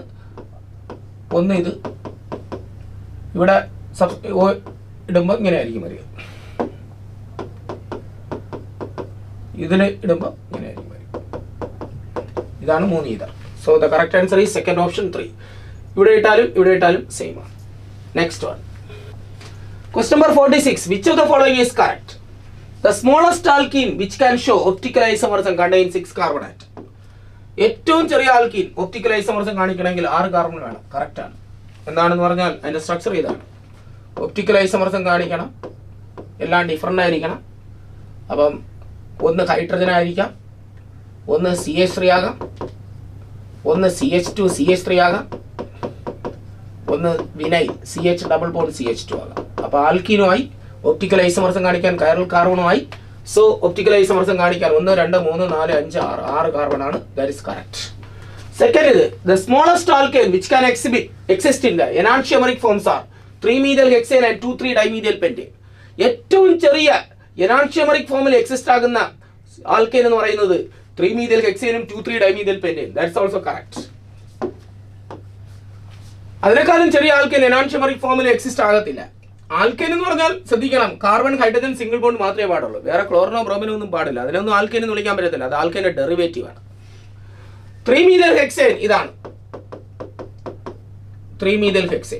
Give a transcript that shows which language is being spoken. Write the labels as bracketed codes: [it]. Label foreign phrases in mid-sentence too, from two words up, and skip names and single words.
[ml] ഒന്ന് ഇത് ഇവിടെ O ഇടുമ്പോൾ ഇങ്ങനെ ആയിരിക്കും വരിക, ഇതിൽ ഇടുമ്പോൾ ഇങ്ങനെ ആയിരിക്കും വരിക. ഇതാണ് 3 ഈതർ. [en] So the correct answer is second option 3. [ml] ഇവിടെ ഇട്ടാലും സെയിം ആണ്. [en] Next one. Question number 46. Which of the following is correct? The smallest alkene which can show optical isomerism contains 6 carbon atom. [ml] ഏറ്റവും ചെറിയ ആൽക്കീൻ [en] optical isomerism [ml] കാണിക്കണമെങ്കിൽ 6 കാർബൺ വേണം. കറക്റ്റ് ആണ്. എന്താണെന്ന് പറഞ്ഞാൽ അതിന്റെ സ്ട്രക്ചർ ഇതാണ്. [en] optical isomerism [ml] കാണിക്കണം, എല്ലാം ഡിഫറൻ്റ് ആയിരിക്കണം. അപ്പം ഒന്ന് ഹൈഡ്രജൻ ആയിരിക്കാം, ഒന്ന് CH3 ആകാം, ഒന്ന് CH2 CH3 ആകാം, ഒന്ന് വിനൈൽ CH [en] double bond [ml] CH2 ആകാം. അപ്പോൾ ആൽക്കീനുമായി [en] optical isomerism [ml] കാണിക്കാൻ കൈറൽ കാർബണുമായി. സോ [en] optical isomerism [ml] കാണിക്കാൻ 1, 2, 3, 4, 5, 6 കാർബൺ ആണ്. [en] That is correct. Second [ml] ഇത്, [en] the smallest alkane which can exist in the enantiomeric forms are 3-methyl hexane and 2,3 dimethyl pentane. [ml] ഏറ്റവും ചെറിയ എനാൻഷ്യമറിക് ഫോമിൽ എക്സിസ്റ്റ് ആകുന്ന ആൽക്കേൻ എന്ന് പറയുന്നത് [en] 3-methyl hexane 2,3 dimethyl pentane. That's also correct. [ml] അതിനേക്കാളും ചെറിയ ആൽക്കേൻ എനാൻഷ്യമറിക് ഫോമിൽ എക്സിസ്റ്റ് ആകത്തില്ല. ആൽക്കേൻ എന്ന് പറഞ്ഞാൽ ശ്രദ്ധിക്കണം, [en] carbon hydrogen single bond [ml] മാത്രമേ പാടുള്ളൂ, വേറെ ക്ലോറിനോ ബ്രോമിനോ ഒന്നും പാടില്ല. അതിനൊന്നും ആൽക്കേൻ എന്ന് വിളിക്കാൻ പറ്റത്തില്ല, അത് ആൽക്കേന്റെ ഡെറിവേറ്റീവ് ആണ്. [en] 3-methyl hexane [ml] ഇതാണ് [en] 3-methyl hexane.